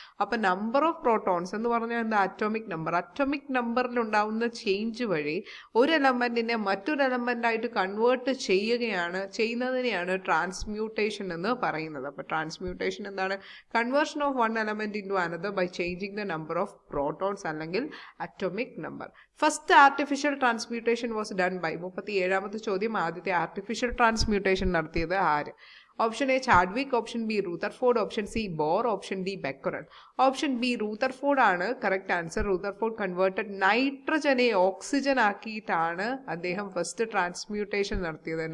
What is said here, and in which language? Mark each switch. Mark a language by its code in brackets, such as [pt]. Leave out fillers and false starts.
[ml] അപ്പോൾ number of protons എന്ന് പറഞ്ഞാൽ എന്താ? Atomic number. അറ്റോമിക് നമ്പറിൽ ഉണ്ടാകുന്ന ചേഞ്ച് വഴി ഒരു എലമെന്റിനെ മറ്റൊരു എലമെന്റായിട്ട് കൺവേർട്ട് ചെയ്യുന്നതിനെയാണ് ട്രാൻസ്മ്യൂട്ടേഷൻ എന്ന് പറയുന്നത്. അപ്പോൾ ട്രാൻസ്മ്യൂട്ടേഷൻ എന്താണ്? [en] Conversion of one element into another by changing the number of protons അല്ലെങ്കിൽ atomic number. First artificial transmutation was done by [ml] 37ാമത്തെ ചോദ്യം. ആദ്യത്തെ ആർട്ടിഫിഷ്യൽ ട്രാൻസ്മ്യൂട്ടേഷൻ നടത്തിയത് ആര്? [en] Option A Chadwick, option B Rutherford, option C Bohr, option D Becquerel. [ml] Option B റൂതർഫോർഡ് ആണ് correct answer. റൂതർഫോർഡ് converted നൈട്രജനെ oxygen ആക്കിയിട്ടാണ് അദ്ദേഹം first transmutation നടത്തിയത്.